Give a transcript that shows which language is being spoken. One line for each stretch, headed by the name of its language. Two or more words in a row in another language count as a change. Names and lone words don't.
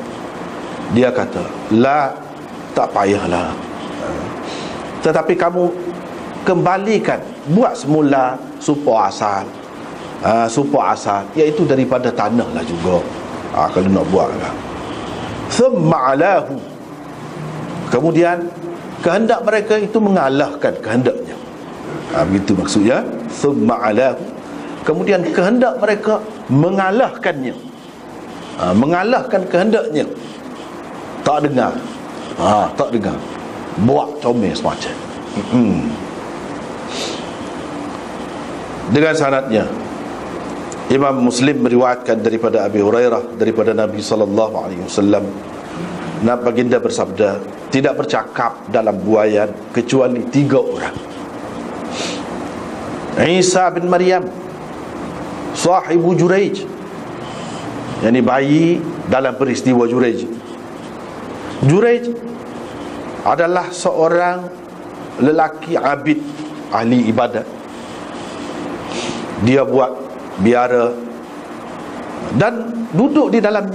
Malay: Dia kata, la, tak payahlah, tetapi kamu kembalikan, buat semula supaya asal, iaitu daripada tanah lah juga, kalau nak buat lah.
Arabic: ثم علاه,
Malay: kemudian kehendak mereka itu mengalahkan kehendaknya. Begitu maksudnya.
Arabic: ثم علاه,
Malay: kemudian kehendak mereka mengalahkannya, mengalahkan kehendaknya. Tak dengar, buat comel semacam. Dengan sanadnya, Imam Muslim meriwayatkan daripada Abi Hurairah, daripada Nabi SAW, baginda bersabda, tidak bercakap dalam buaian kecuali 3 orang: Isa bin Maryam, sahibu Jurej, yakni bayi dalam peristiwa Jurej. Jurej adalah seorang lelaki abid, ahli ibadat. Dia buat biara dan duduk di dalamnya.